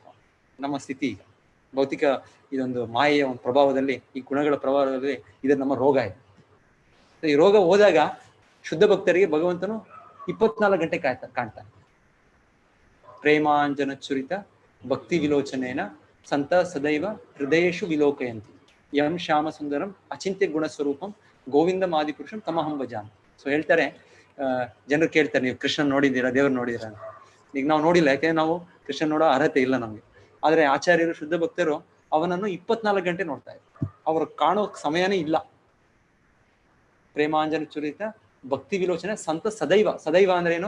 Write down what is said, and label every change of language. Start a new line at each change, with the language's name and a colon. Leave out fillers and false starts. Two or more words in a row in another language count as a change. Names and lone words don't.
Kannada: ನಮ್ಮ ಸ್ಥಿತಿ ಈಗ ಭೌತಿಕ ಇದೊಂದು ಮಾಯೆಯ ಒಂದು ಪ್ರಭಾವದಲ್ಲಿ, ಈ ಗುಣಗಳ ಪ್ರಭಾವದಲ್ಲಿ ಇದು ನಮ್ಮ ರೋಗ ಇದೆ. ಈ ರೋಗ ಹೋದಾಗ ಶುದ್ಧ ಭಕ್ತರಿಗೆ ಭಗವಂತನು 24 ಗಂಟೆ ಕಾಣ್ತಾನೆ.
Sanskrit: ಪ್ರೇಮಾಂಜನ ಚುರಿತ ಭಕ್ತಿ ವಿಲೋಚನೇನ ಸಂತ ಸದೈವ ಹೃದಯೇಶು ವಿಲೋಕಯಂತಿ ಯಂ ಶ್ಯಾಮ ಸುಂದರಂ ಅಚಿಂತ್ಯ ಗುಣ ಸ್ವರೂಪಂ ಗೋವಿಂದ ಮಾದಿಪುರುಷಂ ತಮಹಂ ಭಜಾಮಿ.
Kannada: ಸೊ ಹೇಳ್ತಾರೆ, ಜನರು ಕೇಳ್ತಾರೆ, ನೀವು ಕೃಷ್ಣ ನೋಡಿದ್ದೀರಾ, ದೇವ್ರು ನೋಡಿದ್ದೀರಾ ಅಂತ. ಈಗ ನಾವು ನೋಡಿಲ್ಲ, ಯಾಕೆಂದ್ರೆ ನಾವು ಕೃಷ್ಣ ನೋಡೋ ಅರ್ಹತೆ ಇಲ್ಲ ನಮ್ಗೆ. ಆದ್ರೆ ಆಚಾರ್ಯರು ಶುದ್ಧ ಭಕ್ತರು ಅವನನ್ನು 24 ಗಂಟೆ ನೋಡ್ತಾ ಇದ್ರು. ಅವ್ರು ಕಾಣೋ ಸಮಯನೇ ಇಲ್ಲ.
Sanskrit: ಪ್ರೇಮಾಂಜನ ಚುರಿತ ಭಕ್ತಿ ವಿಲೋಚನೆ ಸಂತ ಸದೈವ
Kannada: ಅಂದ್ರೆ ಏನು?